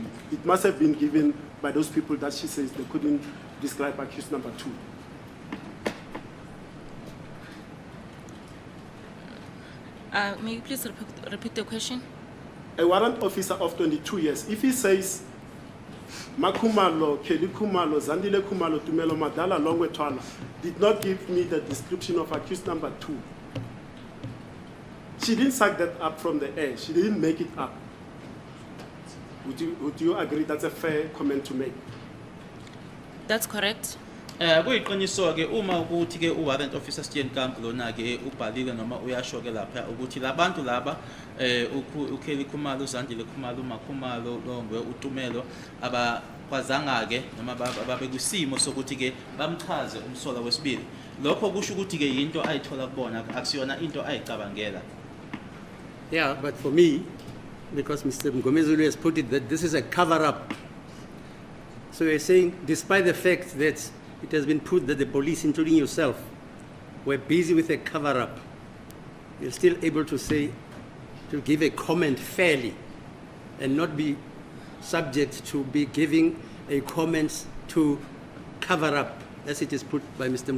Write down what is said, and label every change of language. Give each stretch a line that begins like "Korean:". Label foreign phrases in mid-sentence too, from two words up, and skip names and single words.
English: It must have been given by those people that she says they couldn't describe accused number 2. May you please repeat the question? A warrant officer of 22 years, if he says Makumalo, Kelly Kumalo, Zandile Kumalo, Tumelo Madala, Longwe Thwala, did not give me the description of accused number 2. She didn't suck that up from the air. She didn't make it up. Would you agree that's a fair comment to make? That's correct.
Zulu: Kuyiqiniso ke uma ukuthi ke
English: uwarrant officer
Zulu: Steenkamp lona ke ubhalile noma uyasho ke lapha ukuthi labantu laba uKelly Khumalo, uZandile Khumalo, uMakhumalo, Longwe, uTumelo abakwazanga ke noma babe kusimo sokuthi ke bamchaze umsola wesibili. Lokho kusho ukuthi ke into ayithola kubona akusiyona into ayicabangela.
English: Yeah, but for me, because Mr. Mgomezulu has put it that this is a cover-up. So you're saying, despite the fact that it has been put that the police, including yourself, were busy with a cover-up, you're still able to say, to give a comment fairly and not be subject to be giving a comment to cover up, as it is put by Mr.